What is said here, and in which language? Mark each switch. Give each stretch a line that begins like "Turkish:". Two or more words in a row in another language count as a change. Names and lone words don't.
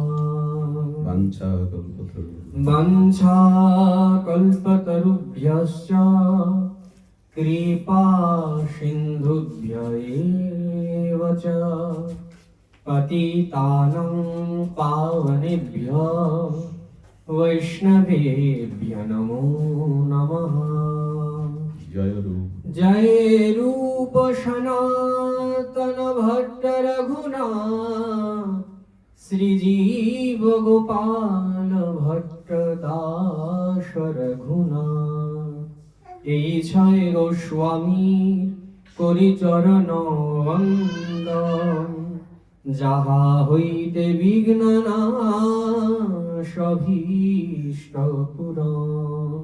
Sanskrit: वाञ्छाकल्पतरुभ्यश्च कृपा सिन्धुभ्य एव च पतितानं पावनेभ्यो वैष्णवेभ्यो नमो नमः।
Bangla: जय रूप सनातन भट्ट रघुनाथ श्रीजीव गोपाल भट्ट दास रघुनाथ। এই ছয় গোস্বামীর করিচরণ বন্দন, যাহা হইতে বিঘ্ন নাশ অভীষ্ট পূরণ।